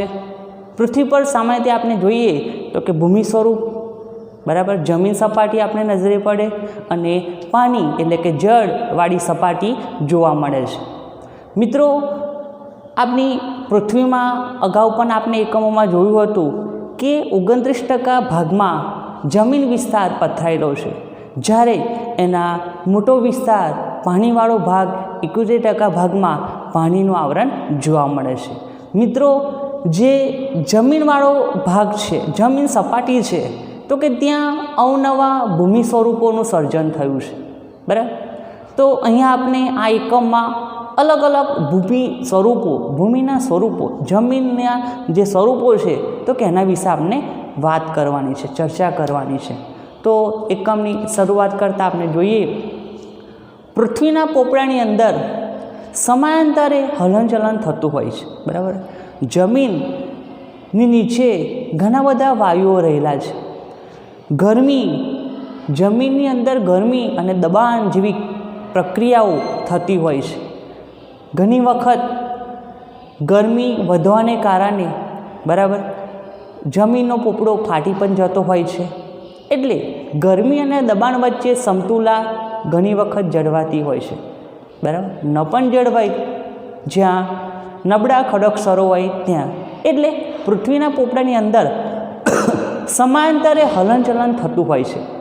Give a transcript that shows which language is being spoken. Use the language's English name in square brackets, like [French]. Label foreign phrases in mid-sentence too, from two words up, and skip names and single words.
[Gujarati] પૃથ્વી પર સામાન્યતઃ આપણે જોઈએ તો કે ભૂમિ સ્વરૂપ બરાબર જમીન સપાટી આપણી નજરે પડે અને પાણી એટલે કે જળવાળી સપાટી જોવા મળે છે। મિત્રો, આપણી પૃથ્વીમાં અગાઉ પણ આપણે એકમોમાં જોયું હતું કે 29% ભાગમાં જમીન વિસ્તાર પથરાયેલો છે, જ્યારે એનો મોટો વિસ્તાર પાણીવાળો ભાગ 71% ભાગમાં પાણીનું આવરણ જોવા મળે છે। मित्रों, જે જમીનવાળો ભાગ છે, જમીન સપાટી છે, તો કે ત્યાં અવનવા ભૂમિ સ્વરૂપો સર્જન થયું છે। बराबर। તો અહીંયા આપણે આ એકમમાં અલગ અલગ ભૂમિ સ્વરૂપો, ભૂમિના સ્વરૂપો, જમીનના જે સ્વરૂપો છે તો કે એના વિષે આપણે વાત કરવાની છે, ચર્ચા કરવાની છે। તો એકમની શરૂઆત કરતા આપણે જોઈએ પૃથ્વીના પોપડાની અંદર સમાંતરે હલનચલન થતું હોય છે। બરાબર। જમીનની નીચે ઘણા બધા વાયુઓ રહેલા છે। ગરમી, જમીનની અંદર ગરમી અને દબાણ જેવી પ્રક્રિયાઓ થતી હોય છે। ઘણી વખત ગરમી વધવાને કારણે બરાબર જમીનનો પોપડો ફાટી પણ જતો હોય છે। એટલે ગરમી અને દબાણ વચ્ચે સમતુલા ઘણી વખત જળવાતી હોય છે। बराबर। ન પણ જળવાય જ્યાં નબળા ખડકસરો હોય ત્યાં। એટલે પૃથ્વીના પોપડાની અંદર સમાંતરે હલનચલન થતું હોય છે।